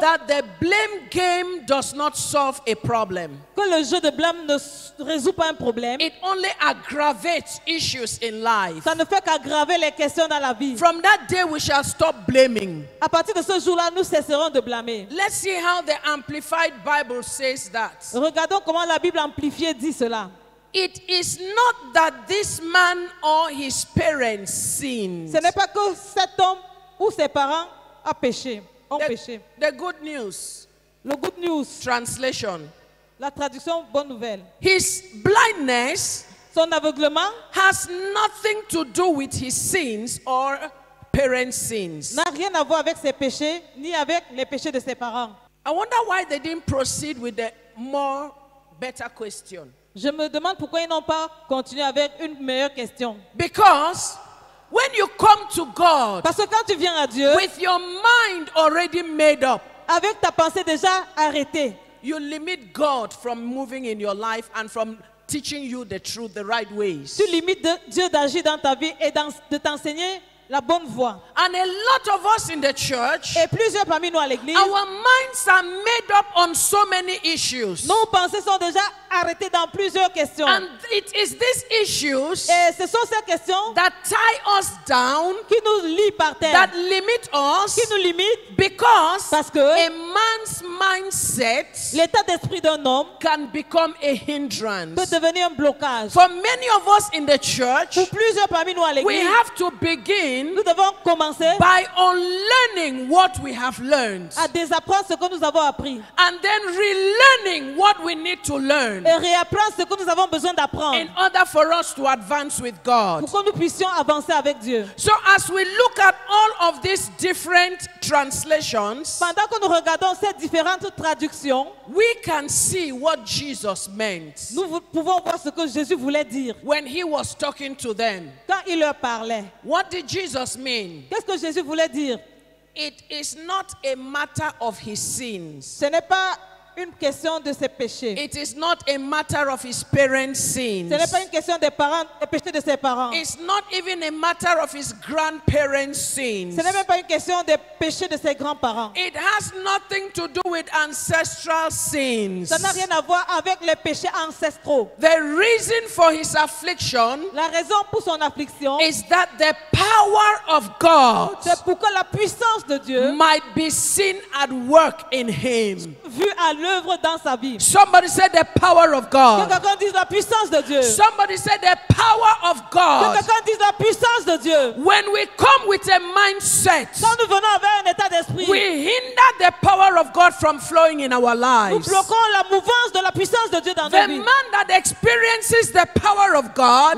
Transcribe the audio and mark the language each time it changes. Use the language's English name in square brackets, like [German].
[English] that the blame game does not solve a problem, [French] que le jeu de blâme ne résout pas un problème, [English] it only aggravates issues in life. [French] ça ne fait qu'aggraver les questions dans la vie. [English] From that day, we shall stop blaming. [French] À partir de ce jour-là, nous cesserons de blâmer. [English] Let's see how the Amplified Bible says that. [French] Regardons comment la Bible amplifiée dit cela. [English] It is not that this man or his parents sinned. [French] Ce n'est pas que cet homme ou ses parents ont péché. [English] The good news [French] Le [English] good news, translation. [French] la traduction bonne nouvelle. [English] His blindness [French] Son aveuglement [English] has nothing to do with his sins or parents' sins. [French] n'a rien à voir avec ses péchés, ni avec les péchés de ses parents. [English] I wonder why they didn't proceed with the better question. [French] Je me demande pourquoi ils n'ont pas continué avec une meilleure question. [English] Because when you come to God [French] Parce que quand tu viens à Dieu, [English] with your mind already made up, [French] avec ta pensée déjà arrêtée, [English] you limit God from moving in your life and from teaching you the truth, the right ways. [French] tu limites Dieu d'agir dans ta vie et de t'enseigner la bonne voie. [English] And a lot of us in the church, [French] Et plusieurs parmi nous à l'église, [English] our minds are made up on so many issues. [French] nos pensées sont déjà arrêtées dans plusieurs questions. [English] And it is these issues [French] Et ce sont ces questions [English] that tie us down, [French] qui nous lient par terre, [English] that limit us, [French] qui nous limitent, [English] because [French] parce que [English] a man's mindset [French] l'état d'esprit d'un homme [English] can become a [French] peut [English] hindrance. [French] devenir un blocage. [English] For many of us in the church, [French] Pour plusieurs parmi nous à [English] we [French] l'église, [English] have to begin [French] nous devons commencer [English] by unlearning what we have learned [French] à désapprendre ce que nous avons appris [English] and then relearning what we need to learn [French] et réapprendre ce que nous avons besoin d'apprendre [English] in order for us to advance with God. [French] pour que nous puissions avancer avec Dieu. [English] So as we look at all of these different translations, [French] Pendant que nous regardons ces différentes traductions, [English] we can see what Jesus meant [French] nous pouvons voir ce que Jésus voulait dire [English] when he was talking to them. [French] quand il leur parlait. [English] What did Jesus mean? [French] Qu'est-ce que Jésus voulait dire? [English] It is not a matter of his sins. [French] Ce n'est pas une question de ses péchés. [English] It is not a matter of his parents' sins. [French] Ce n'est pas une question des parents, des péchés de ses parents. [English] It's not even a matter of his grandparents' sins. [French] Ce n'est même pas une question des péchés de ses grands-parents. [English] It has nothing to do with ancestral sins. [French] Ça n'a rien à voir avec les péchés ancestraux. [English] The reason for his affliction [French] La raison pour son affliction, [English] is that the power of God [French] c'est pour que la puissance de Dieu, [English] might be seen at work in him. [French] vue à l'œuvre dans sa vie. [English] Somebody said the power of [French] Que [English] God. [French] quelqu'un dise la puissance de Dieu. [English] Somebody said the power of [French] Que [English] God. [French] quelqu'un dise la puissance de Dieu. [English] When we come with a mindset, [French] Quand nous venons avec un état d'esprit, [English] we hinder the power of God from flowing in our [French] nous [English] lives. [French] bloquons la mouvance de la puissance de Dieu dans [English] The [French] nos vies. [English] man that experiences the power of God